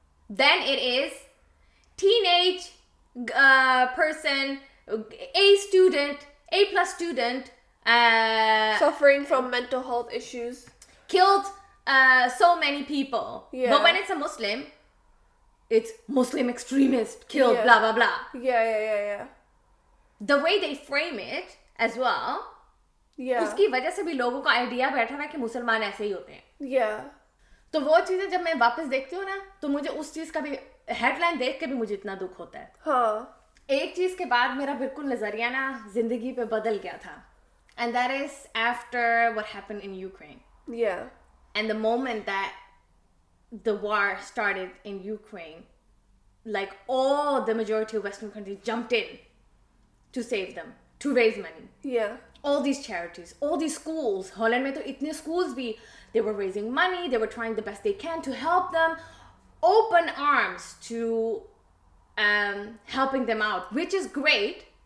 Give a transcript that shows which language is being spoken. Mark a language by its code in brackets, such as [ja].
[en] Then it is teenage person, A+ student, suffering from mental health issues, killed so many people. Yeah. But when it's a Muslim, it's Muslim extremist killed, blah blah blah. Yeah. The way they frame it as well, [hi] उसकी वजह से भी लोगों का idea बैठा हुआ है कि मुसलमान ऐसे ही होते हैं. [en] Yeah. [hi] तो वो चीजें जब मैं वापस देखती हूँ ना, तो मुझे उस चीज का भी हेडलाइन देख के भी मुझे इतना दुख होता है. हाँ. एक चीज के बाद मेरा बिल्कुल नजरिया ना जिंदगी पे बदल गया था, [en] and that is after what happened in Ukraine. Yeah. And the moment that the war started in Ukraine, like all the majority of Western countries jumped in to save them, to raise money. Yeah. All these charities, all these schools, Holland [hi] में तो इतने [en] schools भी, they were raising money, they were trying the best they can to help them, open arms to helping them out, which is great.